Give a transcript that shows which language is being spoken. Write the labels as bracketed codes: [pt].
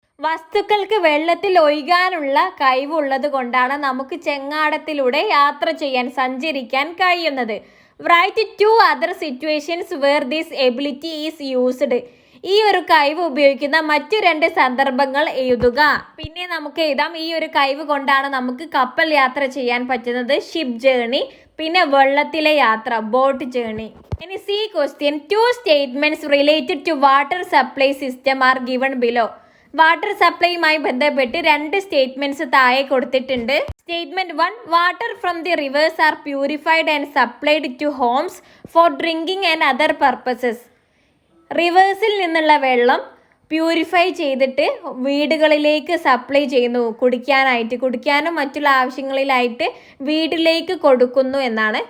[ml] വസ്തുക്കൾക്ക് വെള്ളത്തിൽ ഒഴുകാനുള്ള കഴിവുള്ളത് കൊണ്ടാണ് നമുക്ക് ചെങ്ങാടത്തിലൂടെ യാത്ര ചെയ്യാൻ, സഞ്ചരിക്കാൻ കഴിയുന്നത്. [en] Right 2 other situations where this ability is used. [ml] ഈ ഒരു കഴിവ് ഉപയോഗിക്കുന്ന മറ്റു 2 സന്ദർഭങ്ങൾ എഴുതുക. പിന്നെ നമുക്ക് എഴുതാം ഈ ഒരു കഴിവ് കൊണ്ടാണ് നമുക്ക് കപ്പൽ യാത്ര ചെയ്യാൻ പറ്റുന്നത്, ഷിപ്പ് ജേർണി. പിന്നെ വെള്ളത്തിലെ യാത്ര, ബോട്ട് ജേർണി. ഇനി [en] C question, 2 statements related to water supply system are given below. [ml] Water സപ്ലൈയുമായി ബന്ധപ്പെട്ട് 2 സ്റ്റേറ്റ്മെന്റ്സ് താഴെ കൊടുത്തിട്ടുണ്ട്. [en] Statement 1, water from the rivers are purified and supplied to homes for drinking and other purposes. [ml] റിവേഴ്സിൽ നിന്നുള്ള വെള്ളം purify ചെയ്തിട്ട് വീടുകളിലേക്ക് supply ചെയ്യുന്നു, കുടിക്കാനും മറ്റുള്ള ആവശ്യങ്ങളിലായിട്ട് വീട്ടിലേക്ക് കൊടുക്കുന്നു എന്നാണ്.